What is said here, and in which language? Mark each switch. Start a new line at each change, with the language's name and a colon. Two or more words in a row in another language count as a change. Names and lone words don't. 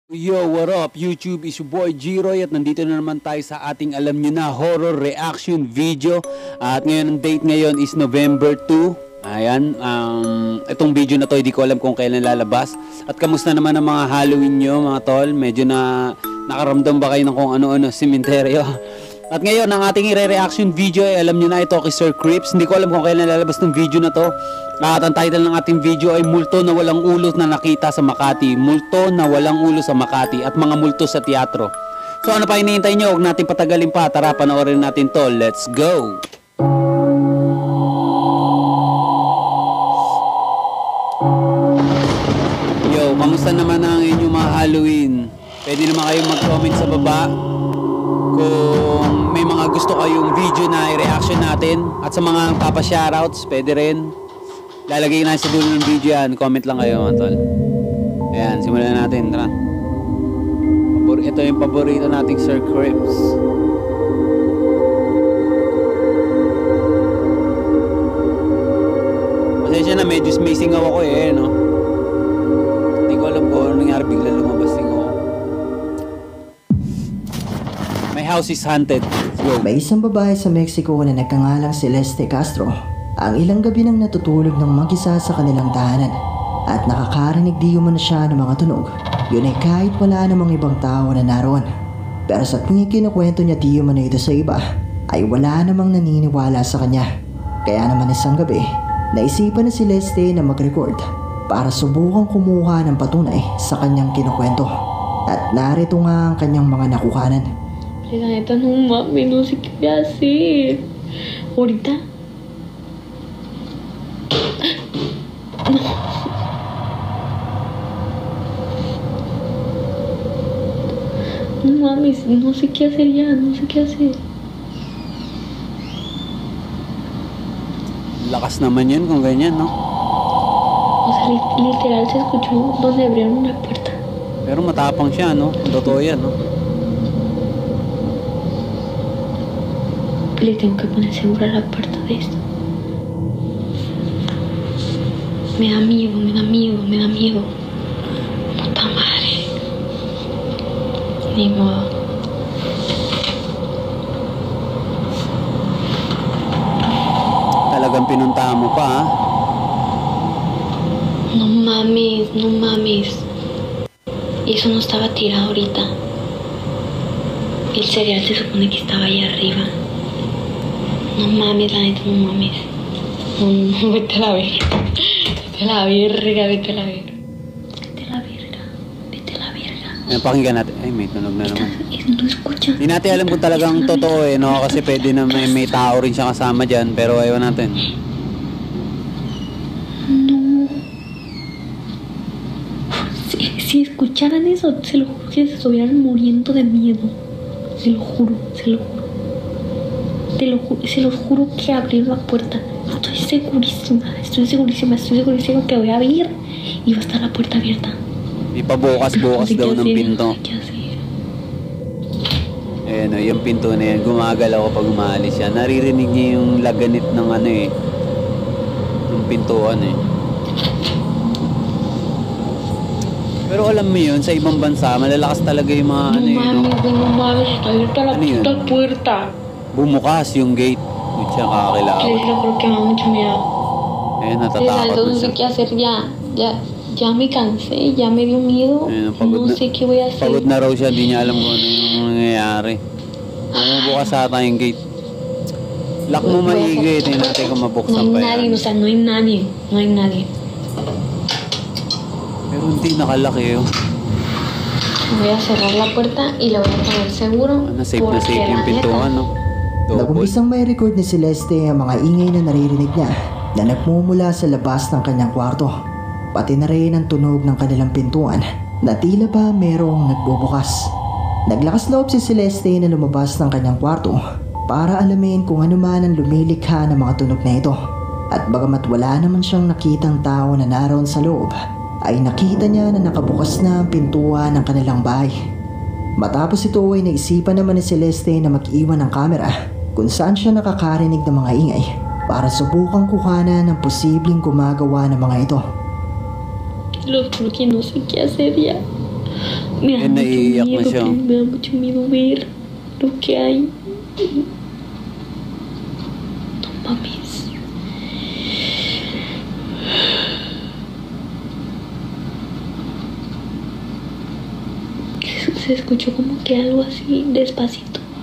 English: Yo, what up? YouTube is your boy G-Roy
Filipino: at nandito na naman tayo sa ating alam nyo na
English: horror reaction video.
Filipino: At ngayon, ang date ngayon is November 2. Ayan, itong video na to, hindi ko alam kung kailan lalabas. At kamusta naman ang mga Halloween nyo mga tol? Medyo na nakaramdam ba kayo ng kung ano-ano, sementeryo? At ngayon, ang ating i-reaction video ay alam nyo na ito kay Sir Crips. Hindi ko alam kung kailan lalabas ng video na to. At ang title ng ating video ay Multo na Walang Ulo na Nakita sa Makati. Multo na Walang Ulo sa Makati at mga multo sa teatro. So ano pa hinihintay nyo? Huwag natin patagalin pa. Tara, panoorin natin to.
English: Let's go!
Filipino: Yo, kamusta naman ang inyong mga Halloween? Pwede naman kayong mag-comment sa baba kung may mga gusto kayong video na i-reaction natin. At sa mga papa-shoutouts, pwede rin. Lalagay na sa dulo ng video yan. Comment lang kayo mga tol. Ayan, simulan natin. Tara. Ito yung paborito nating Sir Crips. Pasensya na, medyo may singaw ako no? Hindi ko alam kung ano nangyari, bigla lumabas singaw ako.
English: My house is haunted. Let's go.
Filipino: May isang babae sa Mexico na nagkangalang Celeste Castro. Ang ilang gabi nang natutulog ng mag-isa sa kanilang tahanan at nakakarinig di umano siya ng mga tunog. Yun ay kahit wala namang ibang tao na naroon. Pero sa tuwing kinukwento niya di umano ito sa iba, ay wala namang naniniwala sa kanya. Kaya naman isang gabi, naisipan na si Celeste na mag-record para subukang kumuha ng patunay sa kanyang kinukwento. At narito nga ang kanyang mga nakuhanan.
Spanish: La neta, no mames, no sé qué voy a hacer. Ahorita. No mames, no sé qué hacer ya, no sé qué hacer.
Filipino: Lakas naman yun kung ganyan, no?
Spanish: O sea, literal se escuchó donde abrieron una puerta.
Filipino: Pero matapang siya, no? Totoo yan, no?
Spanish: Le tengo que poner segura la puerta de esto. Me da miedo, me da miedo, me da miedo. Puta madre. Ni modo.
Filipino: Talagang pinuntahan mo pa, ha?
Spanish: No mames, no mames. Eso no estaba tirado ahorita. El cereal se supone que estaba allá arriba. No mames, la neta, no mames. No, vete a la verga. Vete a la verga, vete a la verga. Vete a la verga. Vete a la verga.
Filipino: Ayan, pakinggan natin. Ay, may tunog na naman.
Spanish: No escucha.
Filipino: Hindi natin alam kung talagang totoo no? Kasi pwede na may tao rin siya kasama dyan. Pero ayaw natin. No.
Spanish: Si escucharan eso, se lo juro que se estuvieran muriendo de miedo. Se lo juro, se lo juro. Se los juro que abrir la puerta. Estoy segurísima que voy a abrir y va a estar la puerta abierta.
Filipino: May pabukas-bukas daw ng pinto. Ayan, yung pinto na yan, gumagalaw kapag umaalis siya. Naririnig niya yung laganit ng yung pintuan Pero alam mo yun, sa ibang bansa, malalakas talaga yung mga
Spanish: no mames, está abierta la puta puerta.
Filipino: Bumukas yung gate. Siya kakakilala.
Spanish: Les lo creo que me da mucho miedo.
Filipino: Natatakot
Spanish: No sé qué hacer ya me cansé, ya me dio miedo. No sé qué voy a hacer.
Filipino: Pagod na raw siya, di niya alam kung ano yung nangyayari. Bumukas ata yung gate. Lock mo maigi, tingnan natin kung mabuksan pa yan.
Spanish: No hay nadie, o sea, no hay nadie. No hay nadie.
Filipino: Pero hindi nakalaki
Spanish: Voy a cerrar la puerta y la voy a poner seguro.
Filipino: Safe na safe yung pintuan, no? Nag-umpisang may record ni Celeste ang mga ingay na naririnig niya na nagmumula sa labas ng kanyang kwarto. Pati na rin ang tunog ng kanilang pintuan na tila ba merong nagbubukas. Naglakas loob si Celeste na lumabas ng kanyang kwarto para alamin kung ano man ang lumilikha ng mga tunog na ito. At bagamat wala naman siyang nakitang tao na naroon sa loob, ay nakita niya na nakabukas na ang pintuan ng kanilang bahay. Matapos ito ay naisipan naman ni Celeste na mag-iwan ng kamera kung saan siya nakakarinig ng mga ingay para subukang kuhanan ng posibleng gumagawa ng mga ito.
Spanish: Lo juro que no sé qué hacer ya. Me da mucho
Filipino: naiiyak na
Spanish: miedo,
Filipino: siya.
Spanish: me da mucho miedo ver lo que hay. No mames. Se escuchó como que algo así despacito.